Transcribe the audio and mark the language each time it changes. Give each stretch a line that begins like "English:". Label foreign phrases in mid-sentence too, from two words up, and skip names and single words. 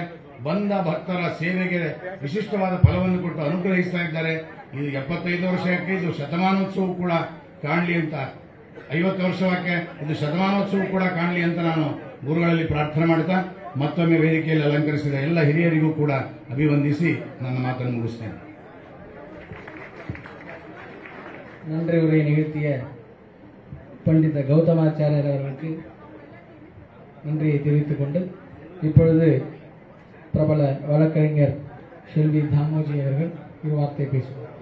Kannada: ಬಂದ ಭಕ್ತರ ಸೇವೆಗೆ ವಿಶಿಷ್ಟವಾದ ಫಲವನ್ನು ಕೊಟ್ಟು ಅನುಗ್ರಹಿಸ್ತಾ ಇದ್ದಾರೆ. ಇದು 75 ವರ್ಷಕ್ಕೆ ಇದು ಶತಮಾನೋತ್ಸವ ಕೂಡ ಕಾಣಲಿ ಅಂತ, 50 ವರ್ಷಕ್ಕೆ ಇದು ಶತಮಾನೋತ್ಸವ ಕೂಡ ಕಾಣಲಿ ಅಂತ ನಾನು ಗುರುಗಳಲ್ಲಿ ಪ್ರಾರ್ಥನೆ ಮಾಡ್ತಾ ಮತ್ತೊಮ್ಮೆ ವೇದಿಕೆಯಲ್ಲಿ ಅಲಂಕರಿಸಿದ ಎಲ್ಲ ಹಿರಿಯರಿಗೂ ಕೂಡ ಅಭಿವಂದಿಸಿ ನನ್ನ ಮಾತನ್ನು ಮುಗಿಸ್ತೇನೆ.
Tamil: நன்றி உரை நிகழ்த்திய பண்டித கௌதமாச்சாரியர் அவர்களுக்கு நன்றியை தெரிவித்துக் கொண்டு இப்பொழுது பிரபல வழக்கறிஞர் செல்வி தாமோஜி அவர்கள் ஒரு வார்த்தை பேசுவார்.